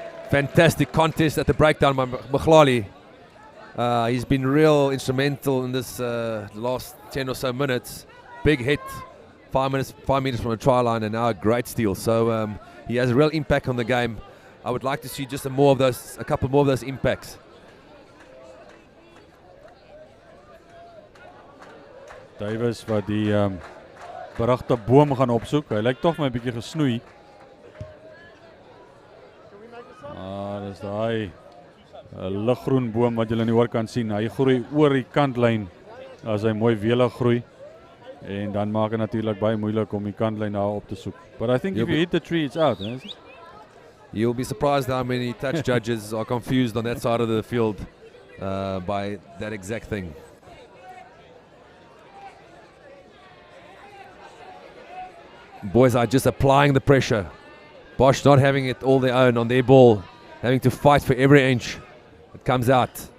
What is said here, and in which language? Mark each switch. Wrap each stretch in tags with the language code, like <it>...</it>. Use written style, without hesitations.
<en>Fantastic contest at the breakdown by Mchlali. He's been real instrumental in this last 10 or so minutes. Big hit, 5 meters from the try line, and now a great steal. So he has a real impact on the game. I would like to see just a couple more of those impacts.</en> <af>Davis wat die berugte boom gaan opsoek. Hy lyk tog my 'n bietjie gesnoei. Dis daai liggroen boom wat julle nie hoor kan sien. Hy groei oor die kantlyn as hy mooi welig groei. En dan maak dit natuurlik baie moeilik om die kantlyn daar op te soek.</af> <en>But I think if you hit the tree, it's out. You'll be surprised how many touch judges are confused on that side of the field by that exact thing. Boys are just applying the pressure. Bosch not having it all their own on their ball, having to fight for every inch that comes out.</en>